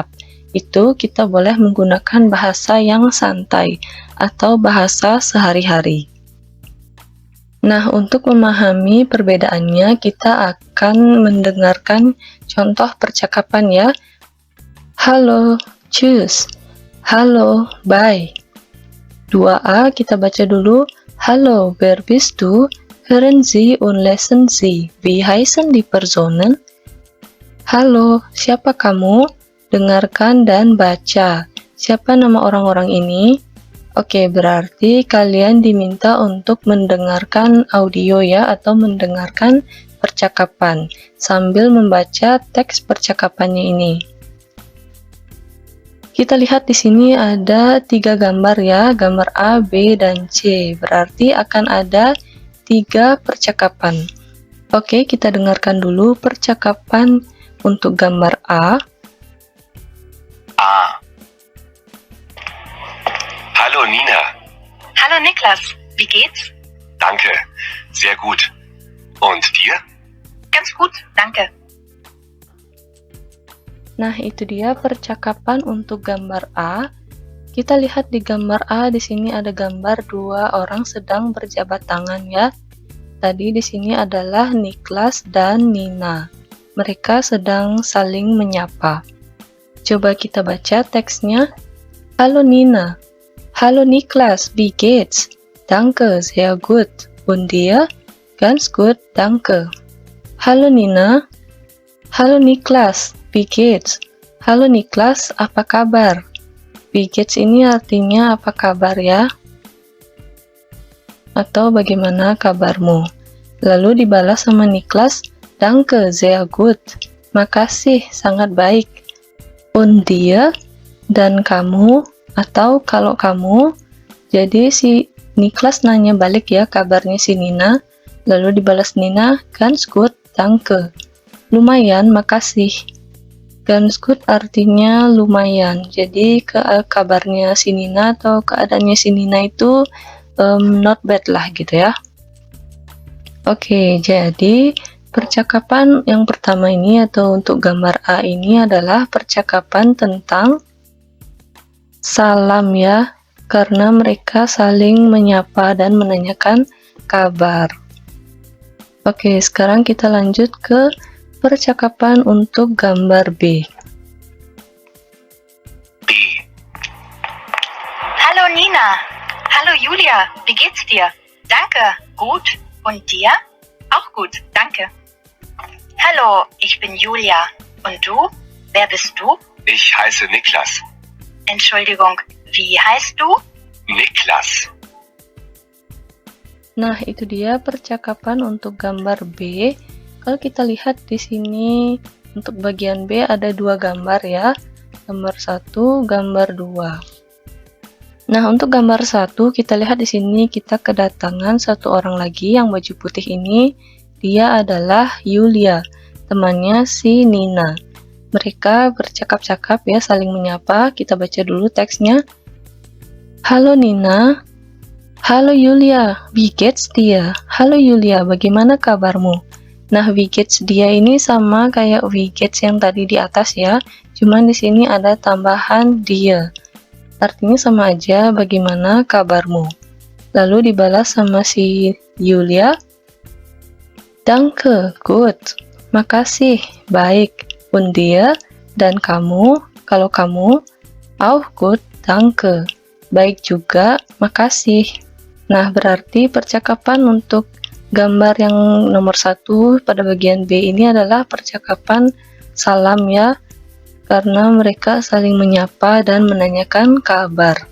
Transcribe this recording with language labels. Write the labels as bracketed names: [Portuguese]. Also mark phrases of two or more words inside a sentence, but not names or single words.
[Indonesian] Itu kita boleh menggunakan bahasa yang santai atau bahasa sehari-hari. Nah, untuk memahami perbedaannya, kita akan mendengarkan contoh percakapan ya. [German] Halo, tschüss. [Indonesian] Halo, bye. 2a kita baca dulu. [German] Hallo, wer bist du? Hören Sie und lesen Sie. Wie heißen die Personen? [Indonesian] Halo, siapa kamu? Dengarkan dan baca. Siapa nama orang-orang ini? Oke, berarti kalian diminta untuk mendengarkan audio ya, atau mendengarkan percakapan sambil membaca teks percakapannya ini. Kita lihat di sini ada 3 gambar ya, gambar A, B, dan C. Berarti akan ada 3 percakapan. Oke, kita dengarkan dulu percakapan untuk gambar A. A. [German] Hallo Nina. Hallo Niklas, wie geht's? Danke, sehr gut. Und dir? Ganz gut, danke. [Indonesian] Nah, itu dia percakapan untuk gambar A. Kita lihat di gambar A, di sini ada gambar 2 orang sedang berjabat tangan ya. Tadi di sini adalah Niklas dan Nina. Mereka sedang saling menyapa. Coba kita baca teksnya. Halo Nina. [German] Hallo Niklas, wie geht's? Danke, sehr gut. Und dir? Ganz gut, danke. Halo Nina. Halo Niklas, wie geht's? Halo Niklas, [Indonesian] apa kabar? [German] Wie geht's [Indonesian] ini artinya apa kabar ya? Atau bagaimana kabarmu? Lalu dibalas sama Niklas, [German] Danke, sehr gut. [Indonesian] Makasih, sangat baik. [German] Und dir? [Indonesian] Dan kamu? Atau kalau kamu? Jadi si Niklas nanya balik ya kabarnya si Nina. Lalu dibalas Nina, [German] ganz gut, danke. [Indonesian] Lumayan, makasih. [German] Ganz gut [Indonesian] artinya lumayan. Jadi kabarnya si Nina atau keadaannya si Nina itu [English] not bad [Indonesian] lah gitu ya. Oke, jadi percakapan yang pertama ini atau untuk gambar A ini adalah percakapan tentang salam ya, karena mereka saling menyapa dan menanyakan kabar. Oke, sekarang kita lanjut ke percakapan untuk gambar B. B. [German] Hallo Nina. Hallo Julia, wie geht's dir? Danke, gut. Und dir? Auch gut, danke. Hallo, ich bin Julia. Und du? Wer bist du? Ich heiße Niklas. Entschuldigung, wie heißt du? Niklas. [Indonesian] Nah, itu dia percakapan untuk gambar B. Kalau kita lihat di sini untuk bagian B ada 2 gambar ya. Gambar 1, gambar 2. Nah, untuk gambar 1 kita lihat di sini kita kedatangan satu orang lagi yang baju putih ini. Dia adalah Yulia, temannya si Nina. Mereka bercakap-cakap ya, saling menyapa. Kita baca dulu teksnya. Halo Nina. Halo Yulia, [German] wie geht's dir? [Indonesian] Halo Yulia, bagaimana kabarmu? Nah, [German] wie geht's [Indonesian] dia ini sama kayak [German] wie geht's [Indonesian] yang tadi di atas ya. Cuman di sini ada tambahan dia. Artinya sama aja, bagaimana kabarmu? Lalu dibalas sama si Yulia. [German] Danke, gut. [Indonesian] Makasih, baik. [German] Und dir? [Indonesian] Dan kamu? Kalau kamu? [German] Auch gut, danke. [Indonesian] Baik juga, makasih. Nah, berarti percakapan untuk gambar yang nomor 1 pada bagian B ini adalah percakapan salam ya, karena mereka saling menyapa dan menanyakan kabar.